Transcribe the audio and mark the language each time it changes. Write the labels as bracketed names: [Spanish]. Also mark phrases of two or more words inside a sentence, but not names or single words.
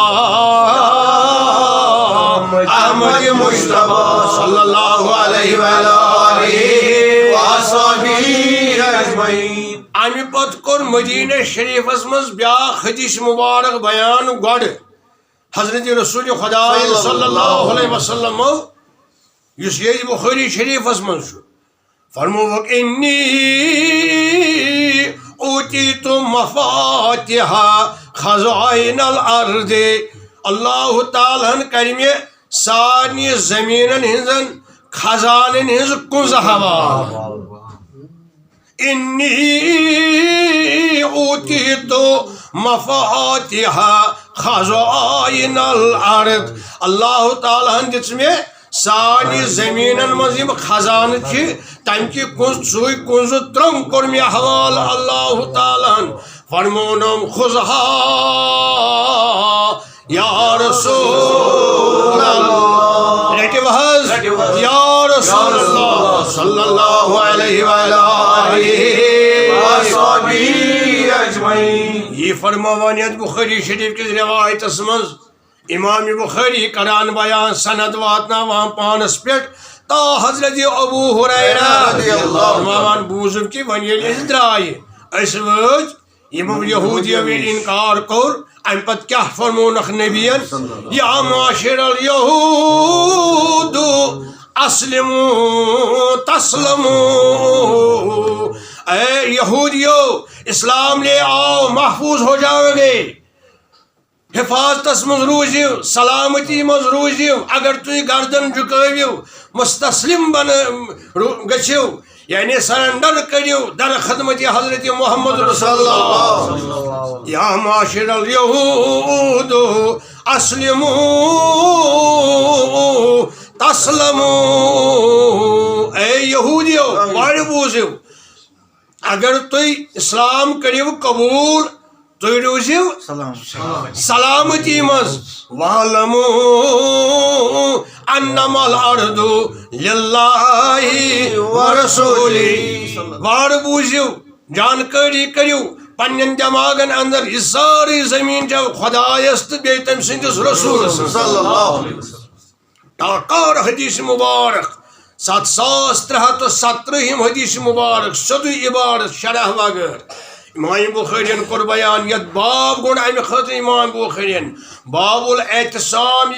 [Kashmiri] احمد مجتبی [Arabic] صلی اللہ علیہ وآلہ [Kashmiri] امہِ پتہٕ کوٚر مدینہ شریفس منٛز بیٛاکھ حدیث مُبارک بیان گۄڈٕ حضرت رسول خدا [Arabic] صلی اللہ علیہ وسلم [Kashmiri] یُس ییٚتہِ بخاری شریفس منٛز چھُ فرمووُکھ انی [Arabic] اوتیتُ مفاتِحَ خزائن الارض [Kashmiri] اللہ تعالیٰ ہن کرِ مےٚ سارنٕے زمیٖنن ہٕنٛزن خزانن ہٕنٛز کُنٛز حوالہٕ [Arabic] انی اوتیتُ مفاتِحَ خزائن الارض [Kashmiri] اللہ تعالیٰ ہن دِژ مےٚ سارنٕے زمیٖنن منٛز یِم خزانہٕ چھِ تمہِ کُنٛز سُے کُنٛزٕ ترٛنٛگ کوٚر مےٚ حوالہٕ اللہ تعالیٰ ہن فرمونم خُذہا [Arabic] یا رسول اللہ [Kashmiri] رٔٹِو حظ [Arabic] یا رسول اللہ صلی اللہ علیہ وآلہ [Kashmiri] یہ فرماوان یتھ بخاری شریف کِس روایتس منٛز امام بخاری کران بیان سند واتناوان پانس پٮ۪ٹھ تا حضرت ابو ہریرہ فرماوان بوٗزُم کہِ وۄنۍ ییٚلہِ أسۍ درٛایہِ أسۍ وٲتۍ یِمو یہوٗدیو ییٚلہِ اِنکار کوٚر امہِ پتہٕ کیٛاہ فرمونکھ نبیَن [Arabic] یا معاشر الیہوٗد اسلموا تسلموا [Urdu] اے یہودیو اسلام لے آؤ محفوظ ہو جاؤ گے [Kashmiri] حفاظتس مز روزیو سلامتی مز روزیو اگر تھی گردن جھکو مستسلم گھو یعنی سرنڈر کرو در خدمت حضرت محمد رسول اللہ [Arabic] یا معاشر الیہود اسلموا [Kashmiri] تسلموا اے یہودیو وار بوزیو اگر تھی اسلام کرو قبول تھی روزیو سلامتی مز [Arabic] وَعْلَمُوا أَنَّمَا الْأَرْضُ لِلَّهِ وَرَسُولِهِ [Kashmiri] وار بوزیو جانکاری کریو پنن دماغن اندر یہ ساری زمین جو خدایس تو بیٚیہِ تٔمۍ سٕنٛدِس رسولس [Arabic] صلی اللہ علیہ وسلم [Kashmiri] ٹاکار حدیث مبارک 7317 حدیث مبارک سیودُے عبارت شرح وغیر امام بخارین کور بیان یت باب گوٚو امہ خاطر امام بخارین [Arabic] باب الاعتصام